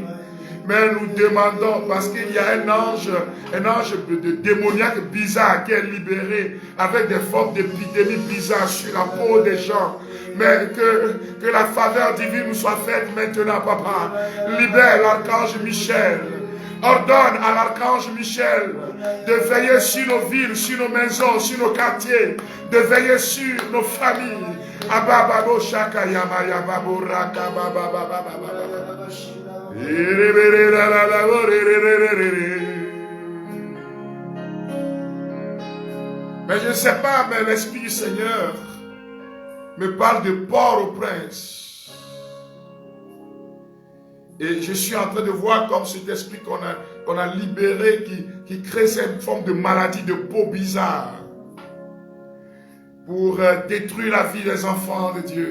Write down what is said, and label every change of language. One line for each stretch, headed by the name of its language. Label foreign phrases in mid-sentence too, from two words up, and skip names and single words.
French: Mais nous demandons, parce qu'il y a un ange de démoniaque bizarre qui est libéré avec des formes d'épidémie bizarres sur la peau des gens. Mais que la faveur divine nous soit faite maintenant, papa. Libère l'archange Michel. Ordonne à l'archange Michel de veiller sur nos villes, sur nos maisons, sur nos quartiers, de veiller sur nos familles. Abababo shaka yama yababo raka bababa. Mais je ne sais pas, mais l'Esprit du Seigneur me parle de Port-au-Prince. Et je suis en train de voir comme cet esprit qu'on a libéré, qui crée cette forme de maladie de peau bizarre pour détruire la vie des enfants de Dieu.